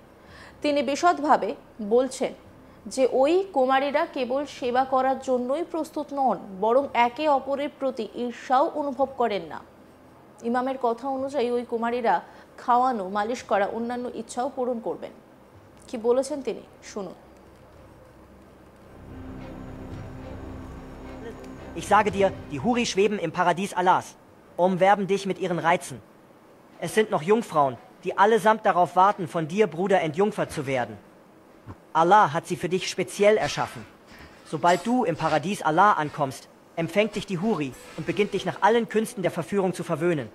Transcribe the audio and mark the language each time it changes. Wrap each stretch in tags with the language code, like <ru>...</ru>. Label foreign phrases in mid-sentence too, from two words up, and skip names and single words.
<bn>তিনি বিশদভাবে বলছেন যে ওই কুমারীরা কেবল সেবা করার জন্যই প্রস্তুত নন, বরং একে অপরের প্রতি ঈর্ষাও অনুভব করেন না। ইমামের কথা অনুযায়ী ওই কুমারীরা খাওয়ানো, মালিশ করা, অন্যান্য ইচ্ছাও পূরণ করবেন। কি বলেছেন তিনি, শুনুন।</bn> <de>Ich sage dir, die Huri schweben im Paradies Allahs, umwerben dich mit ihren Reizen. Es sind noch Jungfrauen, die allesamt darauf warten, von dir, Bruder, entjungfert zu werden. Allah hat sie für dich speziell erschaffen. Sobald du im Paradies Allah ankommst, empfängt dich die Huri und beginnt dich nach allen Künsten der Verführung zu verwöhnen.</de>